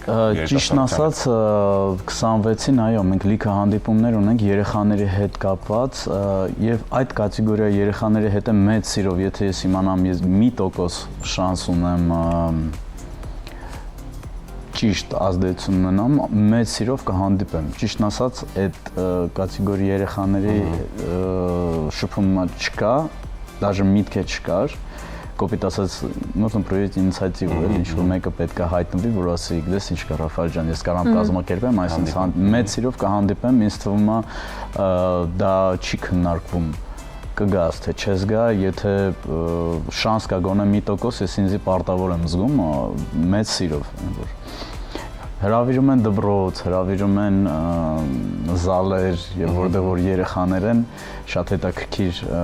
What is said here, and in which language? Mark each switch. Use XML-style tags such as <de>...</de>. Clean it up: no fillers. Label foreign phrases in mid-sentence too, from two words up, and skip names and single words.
<hy>Ճիշտն ասած 26-ին այո, մենք լիքը հանդիպումներ ունենք երեխաների հետ կապված եւ այդ կատեգորիա երեխաների հետ է մեծ սիրով, եթե ես իմանամ, ես 1% շանս ունեմ ճիշտ ազդեցություն ունենամ, մեծ սիրով կհանդիպեմ։ Ճիշտն ասած, այդ կատեգորիա երեխաների շփումը չկա, даже միտք չկար։ Կոպիտ ասած,</hy> <ru>нужен проявить инициативу,</ru> <hy>էլ ինչ որ մեկը պետք է հայտնվի, որ ասի, գիտես ինչ կա Ռաֆայել ջան, ես կարամ կազմակերպեմ, այսինքն մեծ սիրով կհանդիպեմ, ինձ թվում է դա չի քննարկվում կգաս թե չես գա, եթե շանս կա գոնե 1%, ես ինձի պարտավոր եմ զգում մեծ սիրով, որ հրավիրում են դպրոց, հրավիրում են զալեր, եւ որտեղ որ երեխաներ են, շատ հետաքրքիր</hy>